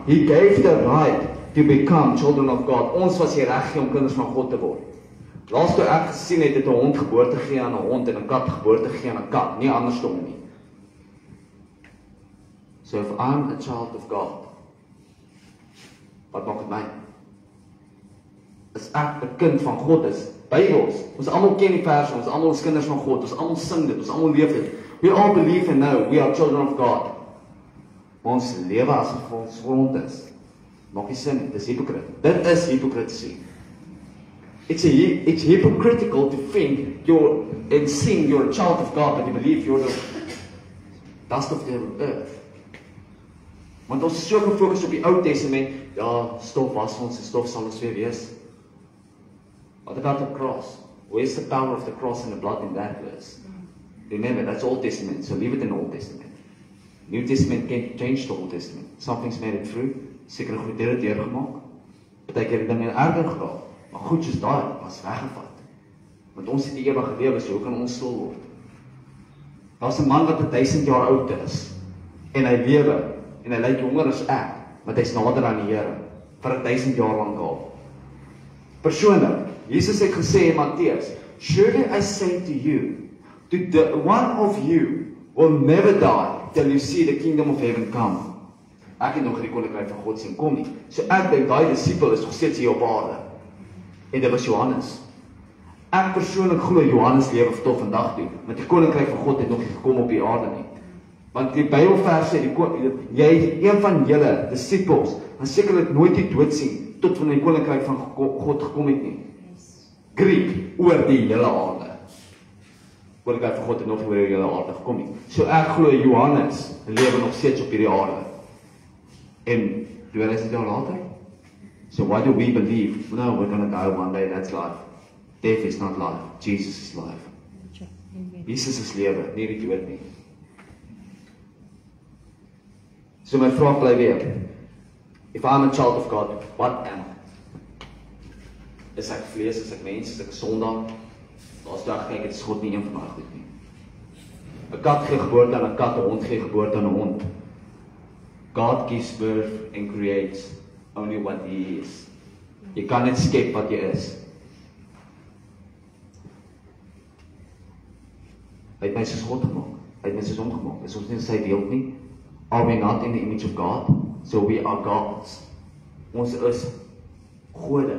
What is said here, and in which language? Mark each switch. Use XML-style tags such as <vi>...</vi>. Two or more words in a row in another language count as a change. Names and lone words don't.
<en>He gave the right to become children of God.</en> <af>Ons was die reg om kinders van God te word. Laas toe ek gesien het 'n hond geboorte gegee aan 'n hond en 'n kat geboorte gegee aan 'n kat, nie andersom nie.</af> <en>So if I'm a child of God,</en> <af>wat maak dit my? As ek 'n kind van God is, Bybels, ons almal ken die vers, ons almal is kinders van God, ons almal sing dit, ons almal leef dit.</af> <en>We all believe and know we are children of God.</en> <af>Ons lewe as ons grond is. Maak nie sin nie, dis hypocrite. Dit is hypocrisy.</af> <en>It's hypocritical to think and sing you're a child of God, but you believe you're the dust of the earth.</en> <af>Want ons is so gefokus op die Ou Testament, ja, stof was ons en stof sal ons weer wees.</af> <en>What about the cross? Where's the power of the cross and the blood in that verse? Remember, that's Old Testament, so leave it in Old Testament. New Testament can't change the Old Testament. Something's made it through.</en> <af>Sekere goed het dit deurgemaak. Partykeer het dinge erger geraak. Maar goed soos daai was weggevat. Want ons het die ewige lewe, so hoe kan ons stil word? Daar's 'n man wat 1000 jaar oud is en hy lewe en hy lyk jonger as ek, want hy's nader aan die Here vir 1000 jaar lank al. Persoonlik, Jesus het gesê in Matteus,</af> <en>surely I say to you, the one of you will never die till you see the kingdom of heaven come.</en> <af>Ek het nog die koninkryk van God sien kom nie. So ek dink daai disipel is nog steeds hier op aarde. En dit was Johannes. Ek persoonlik glo Johannes lewe tot vandag toe, want die koninkryk van God het nog nie gekom op die aarde nie. Want die Bybelvers sê jy een van julle disipels gaan sekerlik nooit die dood sien tot van die koninkryk van God gekom het nie. Griek oor die hele aarde. Koninkryk van God het nog nie oor die hele aarde gekom nie. So ek glo Johannes lewe nog steeds op hierdie aarde. En 2000 jaar later?</af> <en>So why do we believe, no, we're going to die one day, that's life. Death is not life, Jesus is life.</en> <af>Jesus is lewe, nie die dood nie. So my vraag bly weer,</af> <en>if I'm a child of God, what am I?</en> <af>Is ek vlees, is ek mens, is ek 'n sondaar? Daar's dag kyk, dit is God nie een van daai goed nie. 'n Kat gee geboorte aan 'n kat, 'n hond gee geboorte aan 'n hond.</af> <en>God gives birth and creates only what He is.</en> <af>Jy kan net skep wat jy is. Hy het my soos God gemaak. Hy het my soos hom gemaak. Is ons nie sy beeld nie?</af> <en>Are we not in the image of God? So we are gods.</en> <af>Ons is gode.</af>